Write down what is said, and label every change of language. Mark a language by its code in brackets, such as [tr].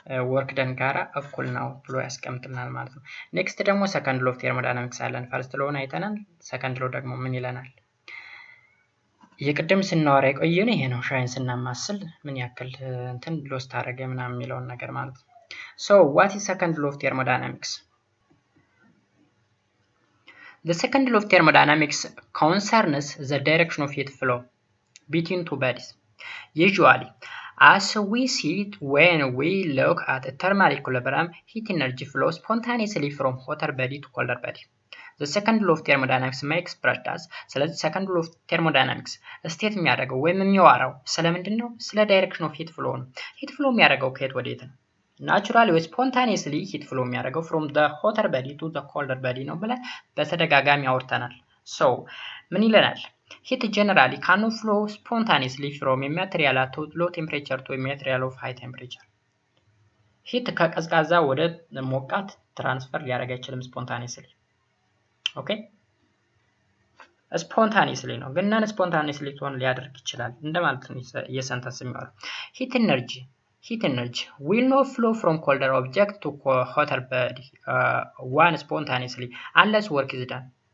[am] ወርክ ደን ጋራ እኩል ነው ብሎ ያስቀምጥልናል ማለት ነው። ኔክስት ደግሞ ሰከንድ ሎ ኦፍ ቴርሞዳይናሚክስ አለን። ፈርስት ሎውን አይተናል። ሰከንድ ሎ ደግሞ ምን ይለናል? የቅድም ስናወራ የቆየን ይሄ ነው። ሻይን ስናማስል ምን ያክል እንትን ሎስት አደረገ ምናምን የሚለውን ነገር ማለት ነው። [en] So what is second law of thermodynamics? The second law of thermodynamics concerns the direction of heat flow between two bodies. Usually, as we see it when we look at a thermal equilibrium, heat energy flows spontaneously from hotter body to colder body. The second law of thermodynamics makes expressed ስለዚህ second law of thermodynamics [am] ስቴት የሚያደርገው ወይም የሚያወራው ስለምንድን ነው? ስለ [en] direction of heat flow [am] ነው። heat flow የሚያደርገው ከየት ወዴት ነው? [en] naturally ወይ spontaneously heat flow የሚያደርገው from the hotter body to the colder body [am] ነው ብለን በተደጋጋሚ አውርተናል። [en] so [am] ምን ይለናል? [en] heat generally cannot flow spontaneously from a material at low temperature to a material of high temperature. [am] heat ከቀዝቃዛ ወደ ሞቃት ትራንስፈር ሊያደርግ አይችልም spontaneously. [en] ኦኬ spontaneously ነው ግን non spontaneously [am] ሆን ሊያደርግ ይችላል እንደማለት ነው። የሰንተንስ የሚያወራው [en] heat energy will not flow from colder object to hotter body one spontaneously unless work is done.